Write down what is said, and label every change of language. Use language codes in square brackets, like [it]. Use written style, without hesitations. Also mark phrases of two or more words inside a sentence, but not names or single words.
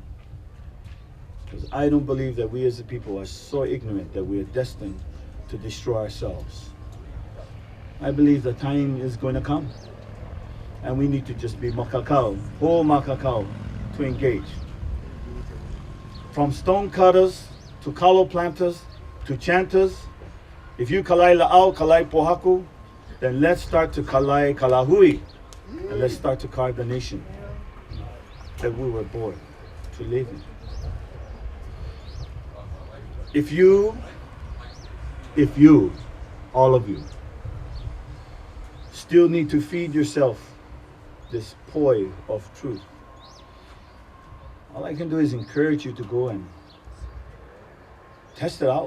[en] Because I don't believe that we as a people are so ignorant that we are destined to destroy ourselves. I believe the time is going to come. And we need to just be makakao, whole makakao, to engage. From stone cutters, to kalo planters, to chanters. If you [haw] kalai la'au, kalai pohaku, [en] then let's start to [haw] kalai kalahui. [en] And let's start to carve the nation that we were born to live in. If you, all of you, still need to feed yourself this poi of truth, all I can do is encourage you to go and test it out.